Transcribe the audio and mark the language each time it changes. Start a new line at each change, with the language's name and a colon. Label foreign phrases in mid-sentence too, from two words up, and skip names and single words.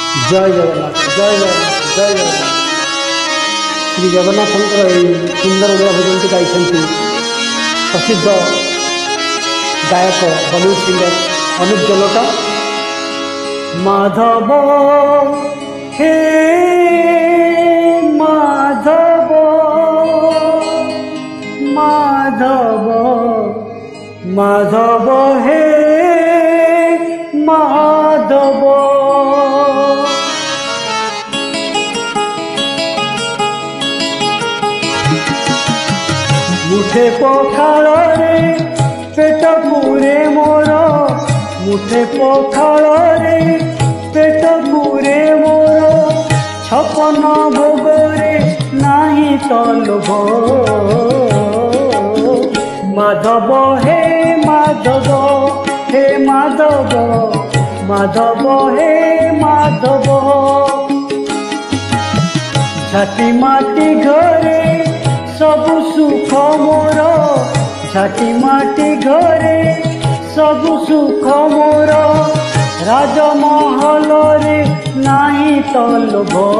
Odia: ଜୟ ଜଗନ୍ନାଥ ଜୟ ଜଗନ୍ନାଥ ଜୟ ଜଗନ୍ନାଥ ଶ୍ରୀ ଜଗନ୍ନାଥ ସୁନ୍ଦର ଓଡ଼ିଆ ଭଜନ ଗାଇ ପ୍ରସିଦ୍ଧ ଗାୟକ
English: Bollywood singer
Odia: अनुप जलोटा। ମାଧବ ହେ ମାଧବ ମାଧବ ମାଧବ ହେ ମାଧବ ମୁଠେ ପଖାଳ ରେ ପେଟ ପୂରେ ମୋର ମୁଠେ ପଖାଳ ରେ ପେଟ ପୂରେ ମୋର ଛପନ ଭୋଗ ରେ ନାହିଁ ତ ଲୋଭ। ମାଧବ ହେ ମାଧବ ହେ ମାଧବ ମାଧବ ହେ ମାଧବ ଝାଟି ମାଟି ଘରେ ସବୁ ସୁଖ ମୋର ଝାଟି ମାଟି ଘରେ ସବୁ ସୁଖ ମୋର ରାଜମହଲ ରେ ନାହିଁ ତ ଲୋଭ।